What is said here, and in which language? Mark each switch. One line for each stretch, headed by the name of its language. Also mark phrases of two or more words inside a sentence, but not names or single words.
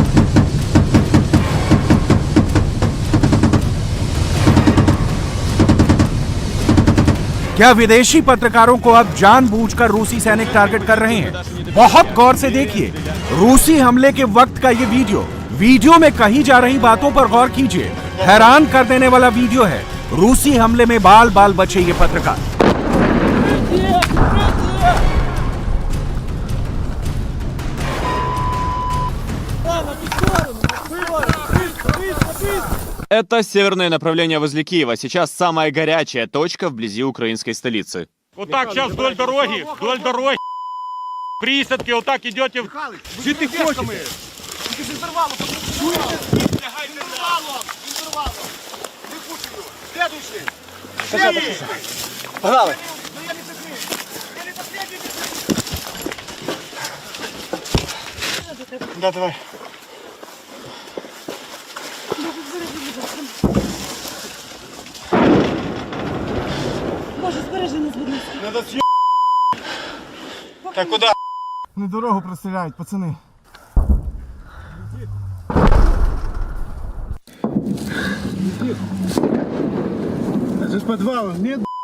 Hindi: क्या विदेशी पत्रकारों को अब जानबूझकर रूसी सैनिक टारगेट कर रहे हैं? बहुत गौर से देखिए रूसी हमले के वक्त का यह वीडियो में कही जा रही बातों पर गौर कीजिए। हैरान कर देने वाला वीडियो है। रूसी हमले में बाल बाल बचे ये पत्रकार।
Russian: Это северное направление возле Киева. Сейчас самая горячая точка вблизи украинской столицы. Вот так сейчас вдоль дороги, присадки, вот так идете. Что ты хочешь? Погнали! Да, давай.
Ukrainian: Боже, збережи нас, будь ласка.
Russian: Надо съеб... Так куда?
Ukrainian: Не дорогу простріляють, пацани. Це ж підвал, ні?